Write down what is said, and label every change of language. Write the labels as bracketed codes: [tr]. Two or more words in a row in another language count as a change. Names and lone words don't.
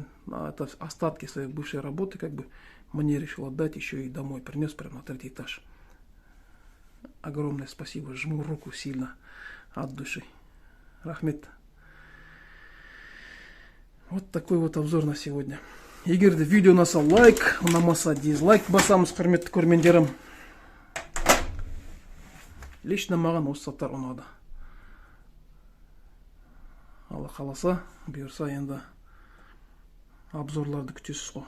[ru] Это остатки своей бывшей работы, как бы. Мне решил отдать, еще и домой принес прямо на 3-й этаж. Огромное спасибо, жму руку сильно от души. [kk] Рахмет. [ru] Вот такой вот обзор на сегодня. [kk] Егер де видео наса лайк, ұнамаса дизлайк басамыз, құрметті көрермендерім. Лично маған осы заттар ұнады. Алла қаласа, бұйырса енді обзорларды күтесіз ғой.